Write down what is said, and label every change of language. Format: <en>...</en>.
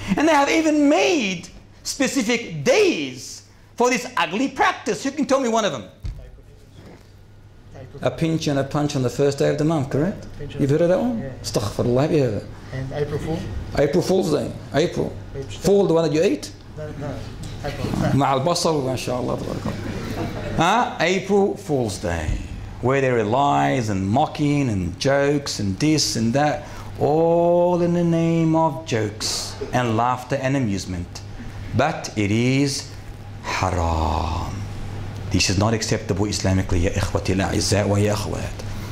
<en>And they have even made specific days for this ugly practice. Who can tell me one of them? A pinch and a punch on the first day of the month, correct? You've heard of that one? Yeah. Astaghfirullah, have you heard of it? And April Fool? April Fool's Day. April. Fool, the one that you ate? No. April.</en> <ar>مع البصل ما شاء الله تبارك.</ar> <en>April Fool's Day, where there are lies and mocking and jokes and this and that, all in the name of jokes and laughter and amusement. But it is haram. This is not acceptable Islamically,</en> <ar>ya ikhwati al-a'izza wa ya akhwat.</ar>